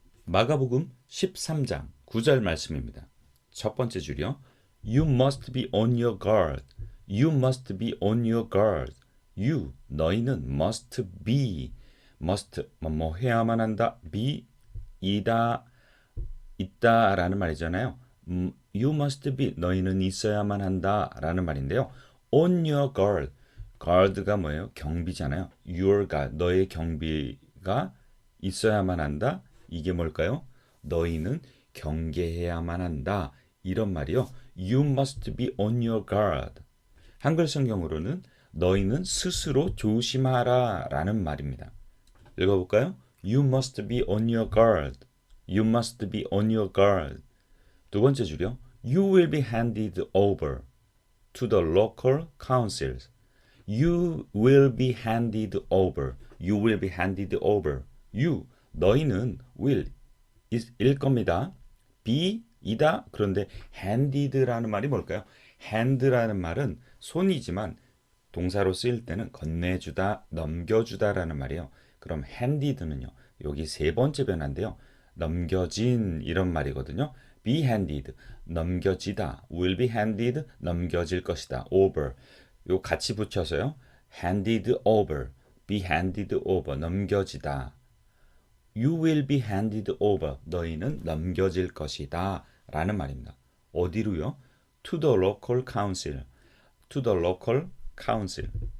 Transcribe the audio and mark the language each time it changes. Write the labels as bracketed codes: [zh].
[ko] 마가복음 13장 9절 말씀입니다. 첫 번째 줄이요. [en] You must be on your guard. You must be on your guard. [ko] You, 너희는 must be, must, 뭐 해야만 한다, be, 이다, 있다라는 말이잖아요. [en] You must be, [ko] 너희는 있어야만 한다라는 말인데요. On your guard, guard가 뭐예요? 경비잖아요. [en] Your guard, [ko] 너의 경비가 있어야만 한다. 이게 뭘까요? 너희는 경계해야만 한다. 이런 말이요. [en] You must be on your guard. [ko] 한글 성경으로는 너희는 스스로 조심하라 라는 말입니다. 읽어볼까요? [en] You must be on your guard. You must be on your guard. [ko] 두 번째 줄이요. [en] You will be handed over to the local councils. You will be handed over. You will be handed over. [ko] You, 너희는 will, 일 겁니다. be, 이다. 그런데 handed라는 말이 뭘까요? hand라는 말은 손이지만 동사로 쓰일 때는 건네주다, 넘겨주다라는 말이에요. 그럼 handed는요. 여기 세 번째 변화인데요. 넘겨진 이런 말이거든요. [en] be handed, 넘겨지다. will be handed, [ko] 넘겨질 것이다. over, 요 같이 붙여서요. [en] handed over, be handed over, [ko] 넘겨지다. [en] You will be handed over, [ko] 너희는 넘겨질 것이다 라는 말입니다. 어디로요? [en] To the local council, to the local council.